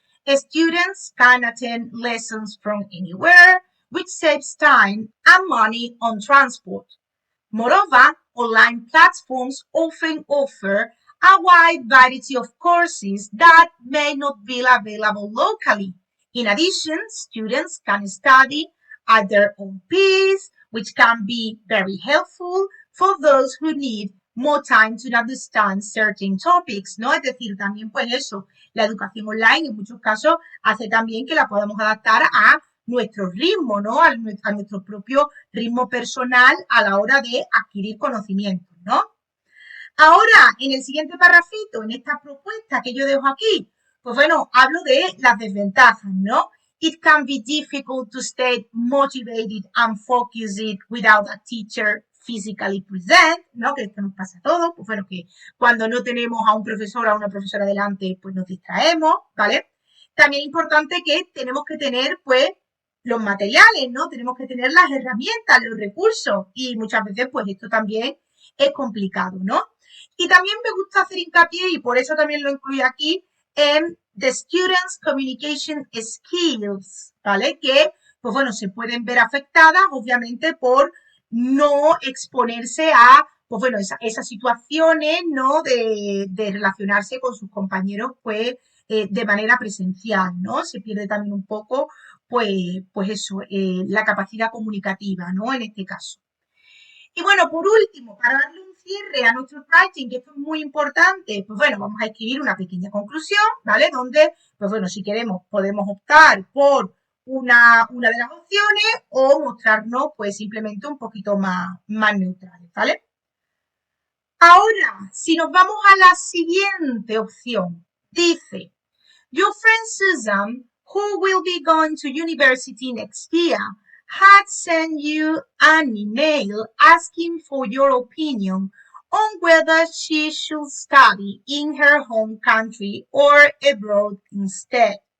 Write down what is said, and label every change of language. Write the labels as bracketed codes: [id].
[en] Students can attend lessons from anywhere, which saves time and money on transport. Moreover, online platforms often offer a wide variety of courses that may not be available locally. In addition, students can study at their own pace, which can be very helpful for those who need more time to understand certain topics, ¿no? [es] Es decir, también pues eso, la educación online en muchos casos hace también que la podamos adaptar a nuestro ritmo, [en] ¿no? [es] A nuestro propio ritmo personal a la hora de adquirir conocimientos, ¿no? Ahora, en el siguiente parrafito, en esta propuesta que yo dejo aquí, pues bueno, hablo de las desventajas, ¿no? [en] It can be difficult to stay motivated and focused without a teacher physically present, ¿no? [es] Que esto nos pasa a todos, pues bueno, que cuando no tenemos a un profesor o a una profesora delante, pues nos distraemos, ¿vale? También es importante que tenemos que tener, pues, los materiales, ¿no? Tenemos que tener las herramientas, los recursos y muchas veces, pues, esto también es complicado, ¿no? Y también me gusta hacer hincapié, y por eso también lo incluyo aquí, en [en] the students' communication skills, [es] ¿vale? Que, pues bueno, se pueden ver afectadas, obviamente, por no exponerse a, pues bueno, esas situaciones, ¿no? De relacionarse con sus compañeros, pues, de manera presencial, ¿no? Se pierde también un poco, pues eso, la capacidad comunicativa, ¿no? En este caso. Y bueno, por último, para darle un cierre a nuestro writing, que esto es muy importante, pues bueno, vamos a escribir una pequeña conclusión, ¿vale? Donde, pues bueno, si queremos, podemos optar por una de las opciones o mostrarnos, pues simplemente un poquito más neutrales, ¿vale? Ahora, si nos vamos a la siguiente opción, dice, [en] your friend Susan, who will be going to university next year, had sent you an email asking for your opinion on whether she should study in her home country or abroad instead.